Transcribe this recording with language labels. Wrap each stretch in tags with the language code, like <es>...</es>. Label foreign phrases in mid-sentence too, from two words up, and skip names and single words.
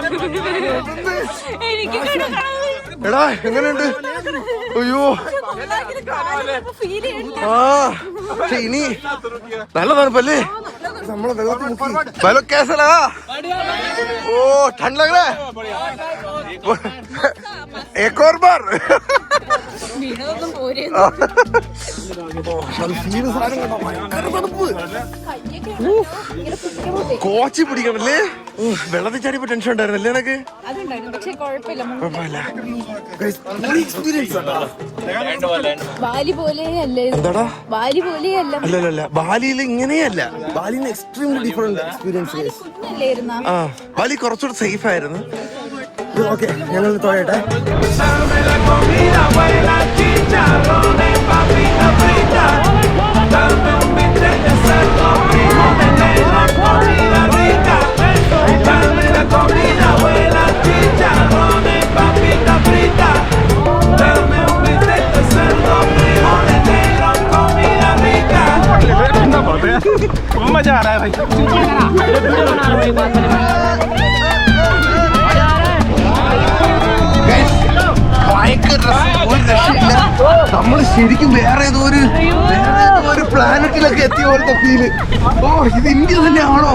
<ml>എടാ എങ്ങനെയുണ്ട്? അയ്യോ ആ പക്ഷെ ഇനി നല്ല തണുപ്പല്ലേ. നമ്മളെ വെള്ളത്തിൽ മുക്കി. വെള്ളം</ml> <hi>कैसा लगा? ओ ठंड लग रहा है? एक और बार.</hi> <ml>കോച്ചി പിടിക്കണല്ലേ. വെള്ളത്തിൽ ചാടിയപ്പോ ടെൻഷൻ ഉണ്ടായിരുന്നല്ലേ എനക്ക്? അതുണ്ടായിരുന്നു, പക്ഷെ കുഴപ്പമില്ല. എക്സ്പീരിയൻസ് ബാലി പോലെ അല്ലേ? എന്താടാ? ബാലി പോലെയല്ല. അല്ലല്ല, ബാലിയിൽ ഇങ്ങനെയല്ല.</ml> <en>ബാലിന്ന് extremely different experience.</en> <ml>കുഞ്ഞല്ലായിരുന്നാ? ആ, ബാലി കുറച്ചുകൂടെ സേഫ് ആയിരുന്നു. ഓക്കെ, ഞങ്ങൾ തോയട്ടെ.</ml> <hi>मजा आ रहा है भाई.</hi> <ml>നമ്മൾ ശരിക്കും വേറെ ഏതോ ഒരു പ്ലാനറ്റിലൊക്കെ എത്തിയ പോലത്തെ ഫീല്. ഓ, ഇത് ഇന്ത്യ തന്നെയാണോ?</ml>